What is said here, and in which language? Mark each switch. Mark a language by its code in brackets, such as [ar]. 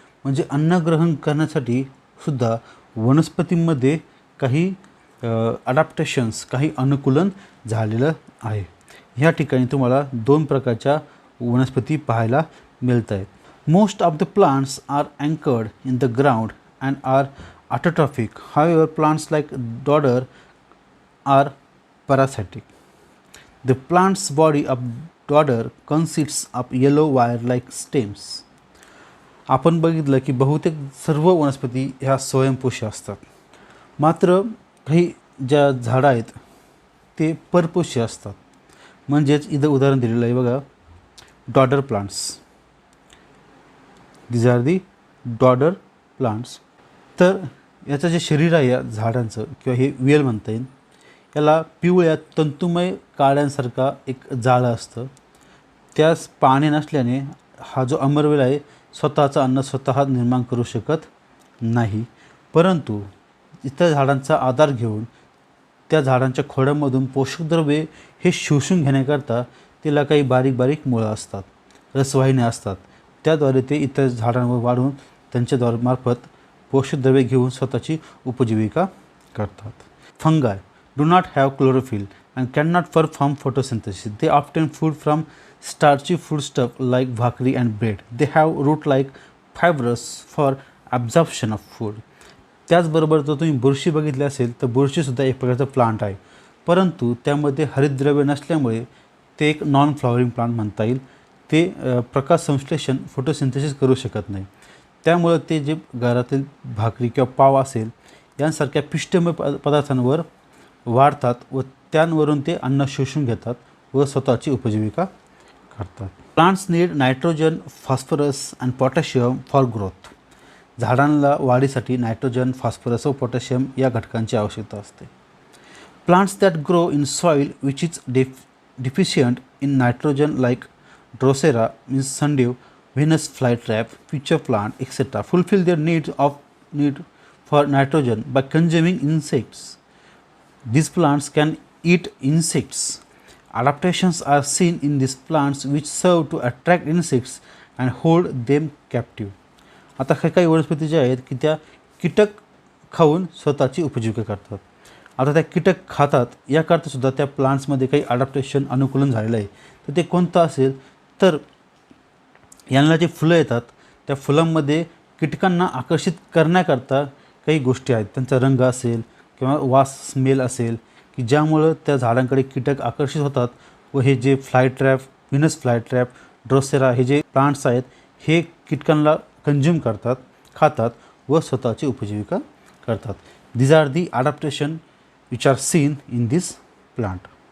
[mr] म्हणजे अन्न ग्रहण करण्यासाठी सुद्धा वनस्पतींमध्ये काही ॲडॅप्टेशन्स, काही अनुकूलन झालेलं आहे. ह्या ठिकाणी तुम्हाला 2 प्रकारच्या वनस्पती पाहायला मिळत आहेत. [en] Most of the plants are anchored in the ground and are autotrophic. However plants like dodder are parasitic. The plant's body of dodder consists of yellow wire-like stems. [mr] आपण बघितलं की बहुतेक सर्व वनस्पती ह्या स्वयंपोषी असतात. मात्र काही ज्या झाडं आहेत ते परपोषी असतात. म्हणजेच इथं उदाहरण दिलेलं आहे बघा, डॉडर plants. [en] These are the dodder plants. [mr] तर याचं जे शरीर आहे या झाडांचं किंवा हे वेल म्हणता येईल, याला पिवळ्या तंतुमय काड्यांसारखा एक जाळं असतं. त्यास पाणी नसल्याने हा जो अमरवेल आहे स्वतःचं अन्न स्वतः निर्माण करू शकत नाही. परंतु इतर झाडांचा आधार घेऊन त्या झाडांच्या खोडांमधून पोषकद्रव्ये हे शोषून घेण्याकरता तिला काही बारीक बारीक मुळं असतात, रसवाहिन्या असतात. त्याद्वारे ते इतर झाडांवर वाढून त्यांच्याद्वारे मार्फत पोषकद्रव्ये घेऊन स्वतःची उपजीविका करतात. [en] Fungi do not have chlorophyll and cannot perform photosynthesis. They often food from starchy foodstuff like bhakri and bread. They have root-like fibers for absorption of food. [mr] त्याचबरोबर जर तुम्ही बुरशी बघितली असेल तर बुरशीसुद्धा एक प्रकारचा प्लांट आहे, परंतु त्यामध्ये हरितद्रव्य नसल्यामुळे ते एक नॉन फ्लॉवरिंग प्लांट म्हणता येईल. ते प्रकाश संश्लेषण फोटोसिंथेसिस करू शकत नाही. त्यामुळे ते जे घरातील भाकरी किंवा पाव असेल यांसारख्या पिष्टमय पदार्थांवर वाढतात व त्यांवरून ते अन्न शोषून घेतात व स्वतःची उपजीविका करतात. [en] Plants need nitrogen, phosphorus and potassium for growth. [mr] झाडांना वाढीसाठी नायट्रोजन, फॉस्फरस व पोटॅशियम या घटकांची आवश्यकता असते. [en] Plants that grow in soil which is deficient in nitrogen like drosera means sundew, Venus flytrap, pitcher plant etcetera fulfil their need for nitrogen by consuming insects. These plants can eat insects. Adaptations are seen in these plants which serve to attract insects and hold them captive. [mr] आता काही वनस्पती ज्या आहेत की त्या कीटक खाऊन स्वतःची उपजीविका करतात. आता त्या कीटक खातात याकरता सुद्धा त्या प्लांट्समध्ये काही अडॅप्टेशन अनुकूलन झालेलं आहे. तर ते कोणतं असेल तर यांना जे फुलं येतात त्या फुलांमध्ये कीटकांना आकर्षित करण्याकरता काही गोष्टी आहेत. त्यांचा रंग असेल किंवा वास स्मेल असेल की ज्यामुळं त्या झाडांकडे कीटक आकर्षित होतात व हे जे फ्लायट्रॅप, व्हीनस फ्लायट्रॅप, ड्रोसेरा हे जे प्लांट्स आहेत हे कीटकांना कंझ्युम करतात, खातात व स्वतःची उपजीविका करतात. [en] These are the adaptation which are seen in this plant.